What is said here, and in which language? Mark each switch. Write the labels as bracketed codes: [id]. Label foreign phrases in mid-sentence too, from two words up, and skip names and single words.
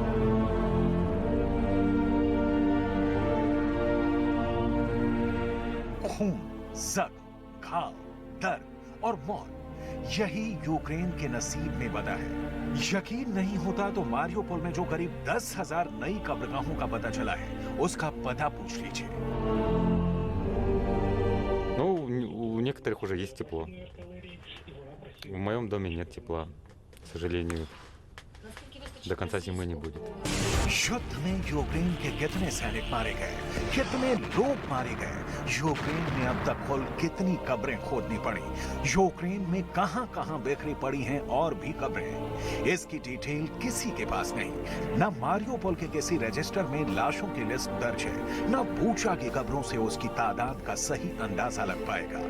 [hi] खून, जख्म, घाव, दर्द और मौत, यही यूक्रेन के नसीब में बदा है। यकीन नहीं होता तो मारियोपोल में जो करीब 10,000 नई कब्रगाहों का पता चला है, उसका पता पूछ लीजिए। [ru] Ну, у некоторых уже есть тепло. В моем доме нет тепла, к сожалению. До конца зимы не будет. [hi] युद्ध में यूक्रेन के कितने सैनिक मारे गए, कितने लोग मारे गए, यूक्रेन में अब तक कुल कितनी कब्रें खोदनी पड़ी, यूक्रेन में कहां-कहां बिखरी पड़ी हैं और भी कब्रें, इसकी डिटेल किसी के पास नहीं। न मारियोपोल के किसी रजिस्टर में लाशों की लिस्ट दर्ज है, न बूचा की कब्रों से उसकी तादाद का सही अंदाजा लग पाएगा।